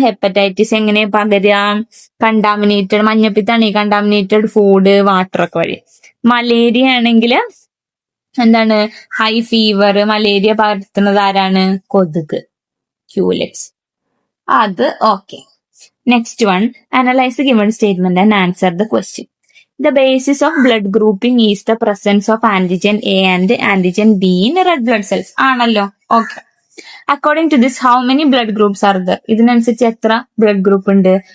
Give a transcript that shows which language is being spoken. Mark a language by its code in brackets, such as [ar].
[ml] Hepatitis എങ്ങനെ പകരുക? Contaminated, മഞ്ഞപ്പിത്താണ് ഈ contaminated food, water ഒക്കെ വഴി. മലേറിയ ആണെങ്കിൽ എന്താണ്? High fever. മലേറിയ പകർത്തുന്നത് ആരാണ്? കൊതുക്, ക്യൂലെക്സ്. അത് okay. Next one. [en] Analyse the given statement and answer the question. The basis of blood grouping is the presence of antigen A and antigen B in red blood cells. [ml] ആണല്ലോ. [en] Okay. According to this, how many blood groups are there? [ml] ഇതിനനുസരിച്ച് എത്ര blood group ഉണ്ട്?